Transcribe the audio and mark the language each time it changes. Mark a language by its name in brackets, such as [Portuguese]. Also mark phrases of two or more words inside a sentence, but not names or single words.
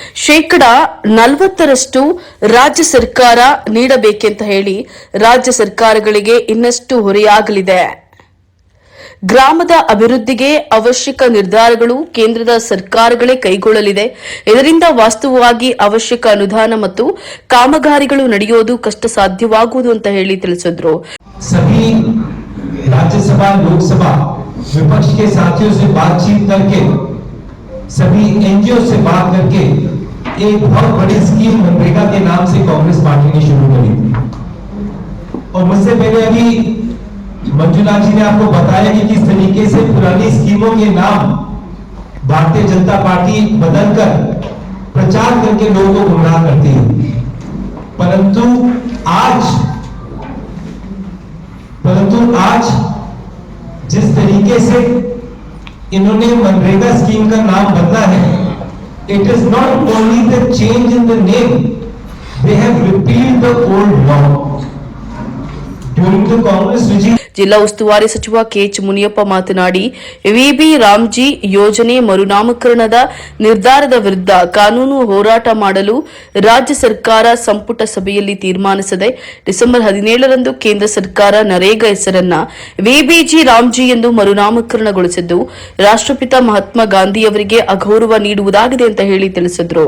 [Kannada] 40% ರಾಜ್ಯ ಸರ್ಕಾರ ನೀಡಬೇಕೆಂತ ಹೇಳಿ ರಾಜ್ಯ ಸರ್ಕಾರಗಳಿಗೆ ಇನ್ನಷ್ಟು ಹೊರೆಯಾಗಲಿದೆ. ಗ್ರಾಮದ ಅಭಿವೃದ್ಧಿಗೆ ಅವಶ್ಯಕ ನಿರ್ಧಾರಗಳು ಕೇಂದ್ರದ ಸರ್ಕಾರಗಳೇ ಕೈಗೊಳ್ಳಲಿದೆ. ಇದರಿಂದ ವಾಸ್ತವವಾಗಿ ಅವಶ್ಯಕ ಅನುದಾನ ಮತ್ತು ಕಾಮಗಾರಿಗಳು ನಡೆಯೋದು ಕಷ್ಟ ಸಾಧ್ಯವಾಗುವುದು ಅಂತ ಹೇಳಿ ತಿಳಿಸಿದ್ರು. [Hindi] सभी राज्यसभा लोकसभा विपक्ष के साथियों से बातचीत करके सभी एनजीओ से बात करके एक बहुत बड़ी स्कीम मनरेगा के नाम से कांग्रेस पार्टी ने शुरू करी थी। और मुझसे पहले अभी मंजुनाथ जी ने आपको बताया कि किस तरीके से पुरानी स्कीमों के नाम भारतीय जनता पार्टी बदलकर प्रचार करके लोगों को गुमराह करती है। परंतु आज जिस तरीके से इन्होंने मनरेगा स्कीम का नाम बदला है, [English] It is not only the change in the name, they have repealed the old law during the Congress regime. [Kannada] ಜಿಲ್ಲಾ ಉಸ್ತುವಾರಿ ಸಚಿವ ಕೆಎಚ್ ಮುನಿಯಪ್ಪ ಮಾತನಾಡಿ, ವಿಬಿ ರಾಮ್ಜಿ ಯೋಜನೆ ಮರುನಾಮಕರಣದ ನಿರ್ಧಾರದ ವಿರುದ್ಧ ಕಾನೂನು ಹೋರಾಟ ಮಾಡಲು ರಾಜ್ಯ ಸರ್ಕಾರ ಸಂಪುಟ ಸಭೆಯಲ್ಲಿ ತೀರ್ಮಾನಿಸಿದೆ. ಡಿಸೆಂಬರ್ 17ರಂದು ಕೇಂದ್ರ ಸರ್ಕಾರ ನರೇಗಾ ಹೆಸರನ್ನ ವಿಬಿಜಿ ರಾಮ್ಜಿ ಎಂದು ಮರುನಾಮಕರಣಗೊಳಿಸಿದ್ದು ರಾಷ್ಟ್ರಪಿತ ಮಹಾತ್ಮ ಗಾಂಧಿಯವರಿಗೆ ಅಗೌರವ ನೀಡುವುದಾಗಿದೆ ಅಂತ ಹೇಳಿ ತಿಳಿಸಿದ್ರು.